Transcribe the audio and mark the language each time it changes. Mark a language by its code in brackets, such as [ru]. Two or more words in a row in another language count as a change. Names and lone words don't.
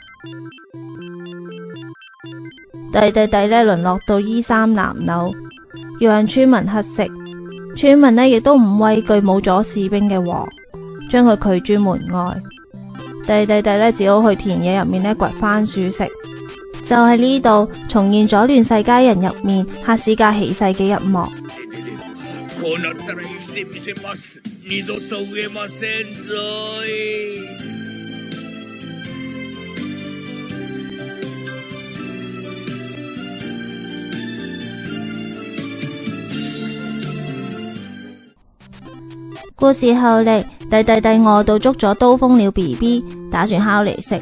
[yue] 弟呢淪落到衣衫襤褸，要向村民乞食。村民呢亦都唔畏懼冇咗士兵嘅王， 將佢拒諸門外。弟弟呢只好去田野入面呢掘番薯食。就喺呢度重現咗亂世佳人入面哈斯加起誓嘅一幕。 [ja] こうなったら生きてみせます。二度と飢えませんぞい。 [yue] 故事後嚟，弟弟餓到捉咗刀鋒鳥 BB， 打算烤嚟食。